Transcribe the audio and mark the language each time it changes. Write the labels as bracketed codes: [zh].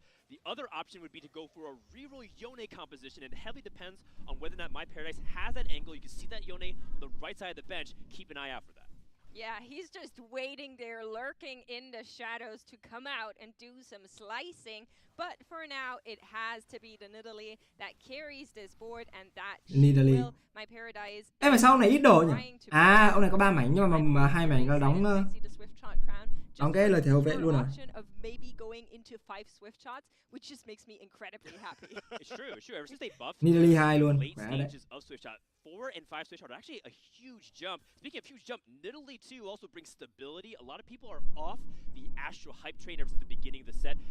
[en] The other option would be to go for a reroll Yone composition, and it heavily depends on whether or not My Paradise has that angle. You can see that Yone on the right side of the bench. Keep an eye out for that. Yeah, he's just waiting there, lurking in the shadows to come out and do some slicing. But for now, it has to be the Nidalee that carries this board, and that will My Paradise. [vi] Em mà sao ông này ít đồ nhỉ? À, ông này có 3 mảnh nhưng mà 2 mảnh là đóng cái lời thề hậu vệ luôn à? [en] Maybe going into 5 swift shots, which just makes me incredibly happy. It's true. Ever since they buffed [vi] Nidalee 2 luôn. [en] Late stages of swift shot, 4 and 5 swift shot are actually a huge jump. Speaking of huge jump, Nidalee 2 also brings stability. A lot of people are off the Astral hype train ever since the beginning of the set.